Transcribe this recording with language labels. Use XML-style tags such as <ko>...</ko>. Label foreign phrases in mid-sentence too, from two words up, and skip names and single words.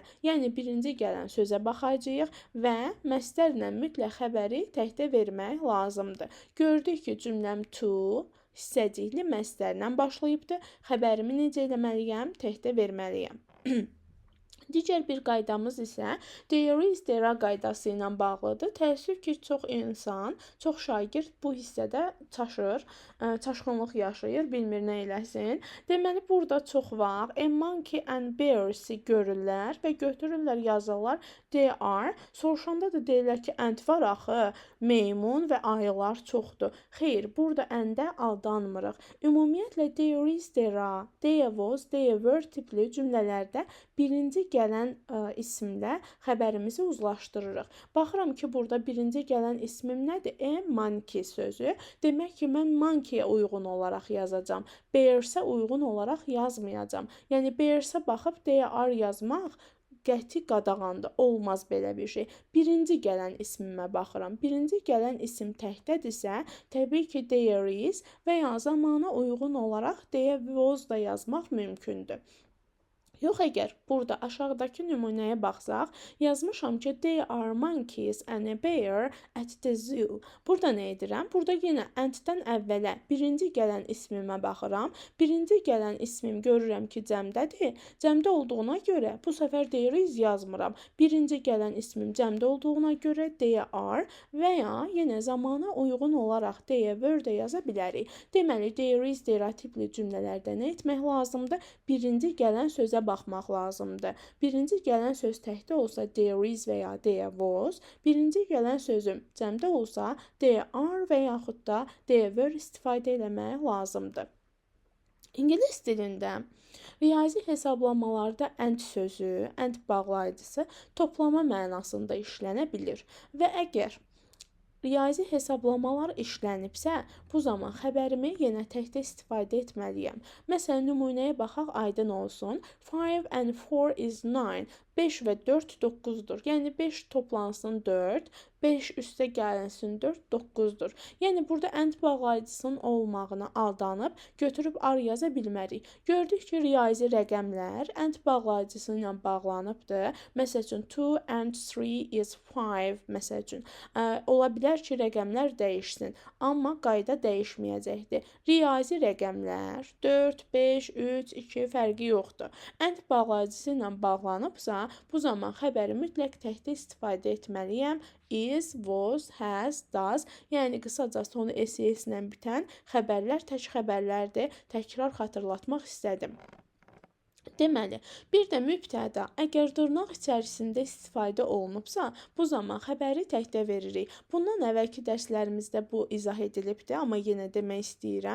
<az>Yəni birinci gələn sözə baxacağıq və məslərlə mütləq xəbəri təkdə vermək lazımdır. Gördük ki, cümləm to hissəcikli məslərlə başlayıbdır. Xəbərimi necə etməliyəm? Təkdə verməliyəm. Digər bir qaydamız isə</az> <en>there is, there</en> <az>qaydası ilə bağlıdır. Təəssüf ki, çox insan, çox şagird bu hissədə çaşır, çaşqınlıq yaşayır, bilmir nə eləsin. Deməli, burada çox vaxt</az> <en>a monkey and bears-</en> <az>i görürlər və götürürlər, yazırlar</az> <en>they are.</en> <az>Soruşanda da deyirlər ki, and var axı, meymun və ayılar çoxdur. Xeyr, burada and-ə aldanmırıq. Ümumiyyətlə,</az> <en>there is, there, there was, there were</en> <az>tipli cümlələrdə birinci gələn ismlə xəbərimizi uzlaşdırırıq. Baxıram ki, burada birinci gələn ismim nədir? Monkey sözü. Demək ki, mən monkey-yə uyğun olaraq yazacağam. Bears-ə uyğun olaraq yazmayacağam. Yəni, bears-ə baxıb</az> <en>they are</en> <az>yazmaq qəti qadağandır. Olmaz belə bir şey. Birinci gələn ismimə baxıram. Birinci gələn isim təkdədirsə, təbii ki,</az> <en>there is</en> <az>və ya zamana uyğun olaraq</az> <en>there was</en> <az>da yazmaq mümkündür. Yox, əgər burada aşağıdakı nümunəyə baxsaq, yazmışam ki,</az> <en>they are monkeys and a bear at the zoo.</en> <az>Burada nə edirəm? Burada yenə and-dən əvvələ birinci gələn ismimə baxıram. Birinci gələn ismim görürəm ki, cəmdədir. Cəmdə olduğuna görə bu səfər</az> <en>there is</en> <az>yazmıram. Birinci gələn ismim cəmdə olduğuna görə</az> <en>they are</en> <az>və ya yenə zamana uyğun olaraq</az> <en>they were</en> <az>də yaza bilərik. Deməli,</az> <en>there is, there</en> <az>tipli cümlələrdə nə etmək lazımdır? Birinci gələn sözə baxmaq lazımdır. Birinci gələn söz təkdə olsa</az> <en>there is</en> <az>və ya</az> <en>there was,</en> <az>birinci gələn sözüm cəmdə olsa</az> <en>there are</en> <az>və yaxud da</az> <en>there were</en> <az>istifadə eləmək lazımdır. İngilis dilində riyazi hesablamalarda and sözü, and bağlayıcısı toplama mənasında işlənə bilir və əgər riyazi hesablamalar işlənibsə, bu zaman xəbərimi yenə təkdə istifadə etməliyəm. Məsələn, nümunəyə baxaq, aydın olsun.</az> <en>5 and 4 is 9.</en> <az>5 və 4 9-dur. Yəni 5 toplansın 4, 5 üstə gəlinsin 4, 9-dur. Yəni burada and bağlayıcısının olmağına aldanıb götürüb ar yaza bilmərik. Gördük ki, riyazi rəqəmlər and bağlayıcısı ilə bağlanıbdır. Məsəl üçün</az> <en>2 and 3 is 5.</en> <az>Məsəl üçün ola bilər ki, rəqəmlər dəyişsin, amma qayda dəyişməyəcəkdir. Riyazi rəqəmlər 4, 5, 3, 2 fərqi yoxdur. And bağlayıcısı ilə bağlanıbsa, bu zaman xəbəri mütləq təkdə istifadə etməliyəm.</az> <en>Is, was, has, does,</en> <az>yəni qısaca sonu SES ilə bitən xəbərlər tək xəbərlərdir. Təkrar xatırlatmaq istədim. Deməli, bir də mübtəda əgər dırnaq içərisində istifadə olunubsa, bu zaman xəbəri təkdə veririk. Bundan əvvəlki dərslərimizdə bu izah edilibdir, amma yenə demək istəyirəm.</az>